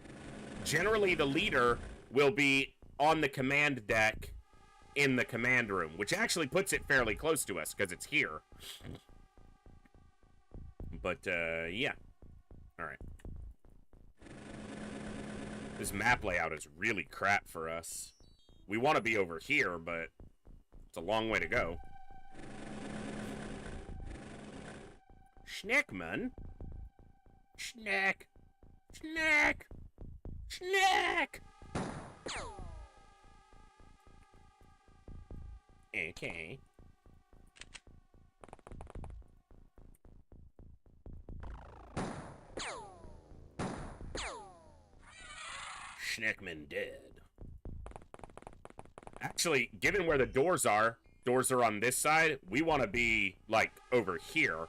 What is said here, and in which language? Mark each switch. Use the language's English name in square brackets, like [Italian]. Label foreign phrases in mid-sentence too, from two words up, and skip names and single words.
[English] Generally, the leader will be on the command deck in the command room, which actually puts it fairly close to us because it's here. But, yeah. Alright. This map layout is really crap for us. We want to be over here, but it's a long way to go. Schneckman? Schneck. Schneck. Schneck. Okay. Schneckman dead. Actually, given where the doors are on this side, we want to be, like, over here.